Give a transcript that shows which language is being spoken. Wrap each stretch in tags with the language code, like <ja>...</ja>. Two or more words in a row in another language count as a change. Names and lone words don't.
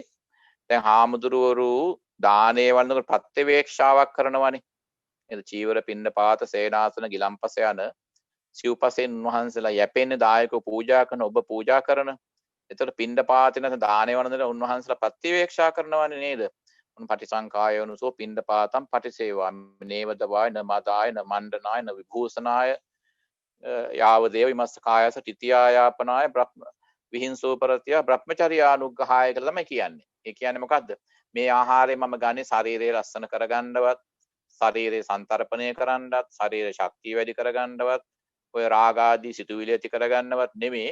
<si>දැන් හාමුදුරුවරු දානේ වළඳනකොට ප්‍රත්‍යවේක්ෂාවක් කරනවානේ. නේද? චීවර පින්නපාත සේනාසන ගිලම්පස යන සිව්පසෙන් උන්වහන්සේලා යැපෙන්නේ දායකව පූජා කරන ඔබ පූජා කරන. එතකොට පින්නපාතේ නැත්නම් දානේ වළඳන උන්වහන්සේලා ප්‍රත්‍යවේක්ෂා කරනවානේ නේද?</si> <pi>පටිසංකායනුසෝ පිණ්ඩපාතම් පටිසේවාමි නේවදවාය න මදාය න මණ්ඩනාය න විභූෂනාය යාව දේව විමස්ස කායස තිතියායාපනාය බ්‍රහ්ම විහිංසෝ පරතිය බ්‍රහ්මචර්යානුග්‍රහය</pi> <si>කියලා තමයි කියන්නේ. ඒ කියන්නේ මොකද්ද? මේ ආහාරය මම ගන්නේ ශරීරය ලස්සන කරගන්නවත්, ශරීරය සංතරපණය කරන්නවත්, ශරීර ශක්තිය වැඩි කරගන්නවත්, ඔය රාග ආදී සිතුවිලි ඇති කරගන්නවත් නෙමෙයි.</si>